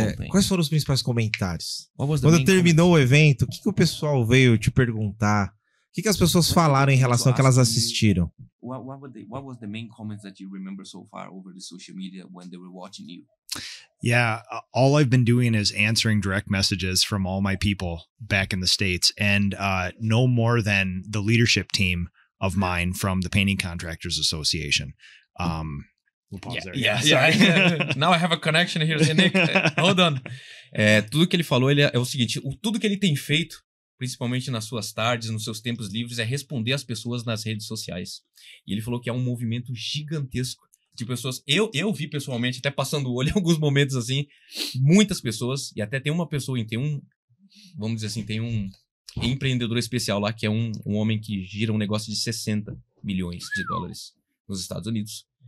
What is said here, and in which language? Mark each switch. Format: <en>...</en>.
<pt>Quais foram os principais comentários? Quando terminou o evento, o que o pessoal veio te perguntar? O que as pessoas falaram em relação ao que elas assistiram?</pt> <en>What was the main comments that you remember so far over the social media when they were watching you? Yeah, all I've been doing is answering direct messages from all my people back in the States, and no more than the leadership team of mine from the Painting Contractors Association. We'll pause there. Yeah. Now I have a connection here, Nick. Hold on.</en> <pt>Tudo que ele falou é o seguinte, tudo que ele tem feito, principalmente nas suas tardes, nos seus tempos livres, é responder às pessoas nas redes sociais. E ele falou que é um movimento gigantesco de pessoas. Eu vi pessoalmente, até passando o olho em alguns momentos assim, muitas pessoas, e até tem uma pessoa, vamos dizer assim, tem um empreendedor especial lá, que é um homem que gira um negócio de 60 milhões de dólares nos Estados Unidos.</pt>